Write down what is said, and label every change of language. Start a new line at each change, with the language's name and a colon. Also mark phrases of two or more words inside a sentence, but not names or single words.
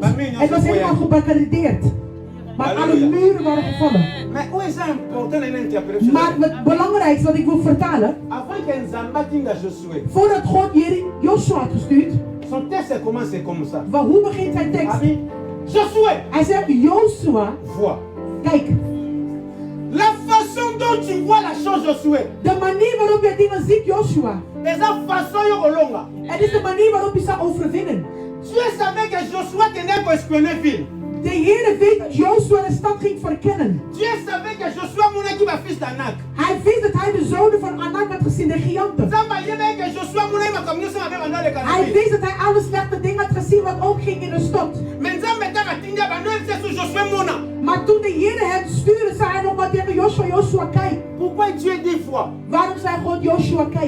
Dutch: Het was helemaal gebarricadeerd. Maar alle muren waren gevallen. Maar het belangrijkste wat ik wil vertalen. Voordat God Joshua had gestuurd. Hoe begint zijn tekst? Hij zegt, Joshua, kijk.
French: La façon dont tu vois la chose, Josué.
Dutch: De manier waarop je dingen ziet, Joshua. Het is de manier waarop je zou overwinnen.
French: Dieu savait que Josué tenait pour espionner ville.
Dutch: De Heer weet dat Joshua de stad ging verkennen.
French: Dieu savait que Josué
Lingala: monaki ba
French: fils d'Anak.
Dutch: Hij wist dat hij de zonen van Anak had gezien, de giganten. Hij wist dat hij alle slechte dingen had gezien wat ook ging in de stad. Maar toen de Heer hem stuurde, zei hij nog maar tegen Joshua, Joshua, kijk. Waarom zei God, Joshua, kijk?